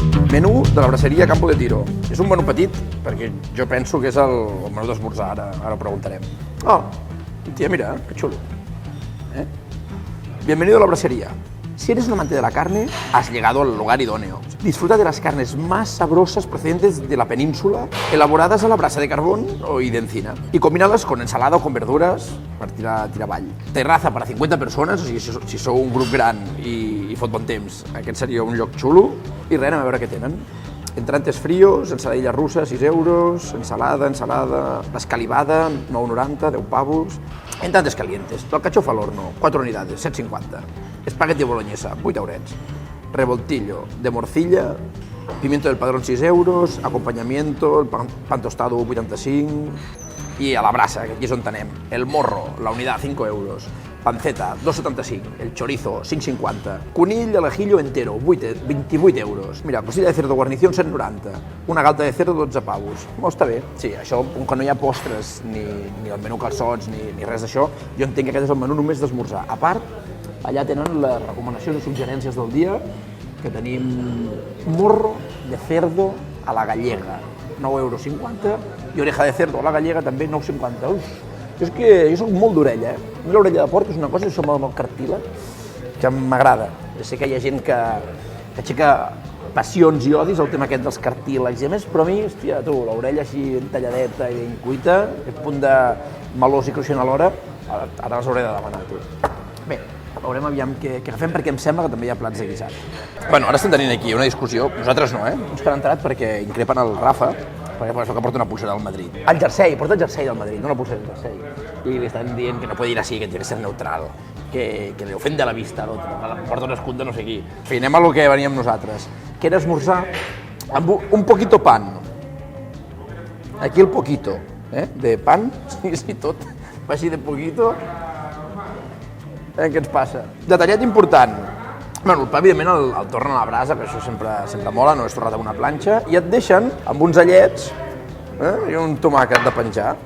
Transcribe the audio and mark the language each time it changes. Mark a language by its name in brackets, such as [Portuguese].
[Catalan] Menú de la braceria Campo de Tiro. És un menú petit, perquè jo penso que és el menú d'esmorzar, ara ho preguntarem. Oh, tia, mira, que xulo. [Spanish] Bienvenido a la bracería. Si eres un amante de la carne, has llegado al lugar idóneo. Disfruta de las carnes más sabrosas procedentes de la península, elaboradas a la brasa de carbón y de encina, y combinadas con ensalada o con verduras [Catalan] per tirar avall. [Spanish] Terraza para [Catalan] 50 persones, o sigui, si sou un grup gran i fot bon temps, aquest seria un lloc xulo. I res, anem a veure què tenen. [Spanish] Entrantes fríos, ensaladilla russa, 6 euros, ensalada, l'escalivada, 9,90, 10 pavos. Entrantes calientes, el cachofa al horno, 4 unidades, 7,50. Espagueti boloñesa, 8 eurets. Revoltillo de morcilla, pimiento del padrón, 6 euros, acompanyamiento, el pan tostado, 85, [Catalan] i a la brasa, que aquí és on anem. El morro, la unitat, 5 euros. Panceta, 2,75. [Spanish] El chorizo, 5,50. Conill al ajillo entero, 28 euros. Mira, costilla de cerdo guarnición, 190. Una galta de cerdo, 12 pavos. [Catalan] Molt està bé. Sí, això, quan no hi ha postres, ni el menú calçots, ni res d'això, jo entenc que aquest és el menú només d'esmorzar. A part, allà tenen les recomanacions i suggerències del dia, que tenim morro de cerdo a la gallega, 9,50 €, i oreja de cerdo a la gallega també 9,50 €. És que jo soc molt d'orella, l'orella de porc és una cosa, això amb el cartílag, que m'agrada. Jo sé que hi ha gent que aixeca passions i odis al tema aquest dels cartílags i a més, però a mi, hòstia, tu, l'orella així talladeta i ben cuita, aquest punt de melós i cruixent alhora, ara les hauré de demanar, tu. Bé, veurem aviam què agafem, perquè em sembla que també hi ha plats de guisat. Bueno, ara estem tenint aquí una discussió, nosaltres no, uns que han entrat perquè increpen el Rafa, perquè per això que porta una pulsera del Madrid. El jersei, porta el jersei del Madrid, no una pulsera del jersei. I li estan dient [Spanish] que no puede ir así, que tiene que ser neutral, que le ofende a la vista [Catalan] a l'altre, que porta un escut de no sé qui. En fi, anem a lo que veníem nosaltres, que era esmorzar amb un poquito pan. Aquí el poquito, de pan, sí, tot, va així de poquito. Què ens passa? Detallet important. Bueno, evidentment el tornen a la brasa, que això sempre mola, no és torrat amb una planxa, i et deixen amb uns allets i un tomàquet de penjar.